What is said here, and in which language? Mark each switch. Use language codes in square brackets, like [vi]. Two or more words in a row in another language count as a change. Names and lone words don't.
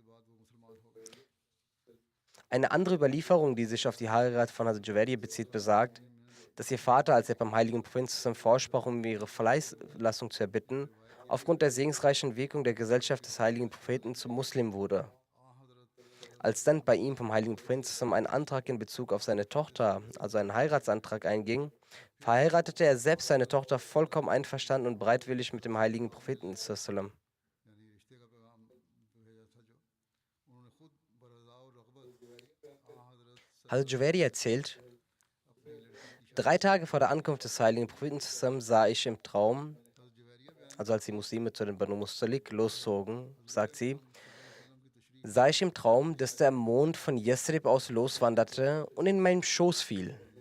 [de] Eine andere Überlieferung, die sich auf die Heirat von Hazrat Javeri bezieht, besagt, dass ihr Vater, als er beim heiligen Propheten vorsprach, um ihre Freilassung zu erbitten, aufgrund der segensreichen Wirkung der Gesellschaft des heiligen Propheten zum Muslim wurde. Als dann bei ihm vom heiligen Propheten ein Antrag in Bezug auf seine Tochter, also ein Heiratsantrag einging, verheiratete er selbst seine Tochter vollkommen einverstanden und bereitwillig mit dem heiligen Propheten. [hi] यानी रिश्ते का पैगाम भेजा था जो उन्होंने खुद बरज़ा और रग़बत हज़रत [de] Hazrat Javeri erzählt, 3 Tage vor der Ankunft des heiligen Propheten sah ich im Traum, also als die Muslime zu den Banu Mustalik loszogen, sagt sie, sah ich im Traum, dass der Mond von Yasrib aus loswanderte und in meinen Schoß fiel.